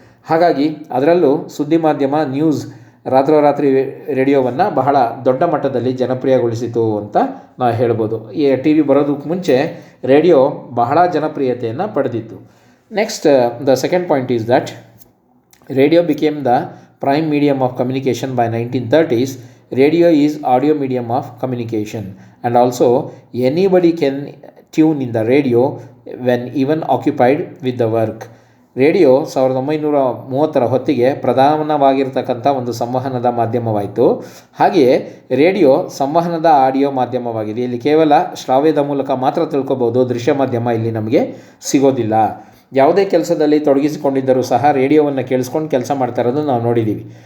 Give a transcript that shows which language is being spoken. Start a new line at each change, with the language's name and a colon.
Kannada: ಹಾಗಾಗಿ ಅದರಲ್ಲೂ ಸುದ್ದಿ ಮಾಧ್ಯಮ ನ್ಯೂಸ್ ರಾತ್ರೋರಾತ್ರಿ ರೇಡಿಯೋವನ್ನು ಬಹಳ ದೊಡ್ಡ ಮಟ್ಟದಲ್ಲಿ ಜನಪ್ರಿಯಗೊಳಿಸಿತು ಅಂತ ನಾವು ಹೇಳ್ಬೋದು. ಈ ಟಿ ವಿ ಬರೋದಕ್ಕೆ ಮುಂಚೆ ರೇಡಿಯೋ ಬಹಳ ಜನಪ್ರಿಯತೆಯನ್ನು ಪಡೆದಿತ್ತು.
English: Next, the second point is that radio became the prime medium of communication by 1930s. Radio is audio medium of communication, and also anybody can tune in the radio when even occupied with the work.
Kannada: Radio 1930ರ ಹೊತ್ತಿಗೆ ಪ್ರಧಾನವಾಗಿರ್ತಕ್ಕಂಥ ಒಂದು ಸಂವಹನದ ಮಾಧ್ಯಮವಾಯಿತು. ಹಾಗೆಯೇ radio ಸಂವಹನದ audio ಮಾಧ್ಯಮವಾಗಿದೆ. ಇಲ್ಲಿ ಕೇವಲ ಶ್ರಾವ್ಯದ ಮೂಲಕ ಮಾತ್ರ ತಿಳ್ಕೊಬೋದು, ದೃಶ್ಯ ಮಾಧ್ಯಮ ಇಲ್ಲಿ ನಮಗೆ ಸಿಗೋದಿಲ್ಲ. ಯಾವುದೇ ಕೆಲಸದಲ್ಲಿ ತೊಡಗಿಸಿಕೊಂಡಿದ್ದರೂ ಸಹ ರೇಡಿಯೋವನ್ನು ಕೇಳಿಸ್ಕೊಂಡು ಕೆಲಸ ಮಾಡ್ತಾ ಇರೋದು ನಾವು ನೋಡಿದ್ದೀವಿ.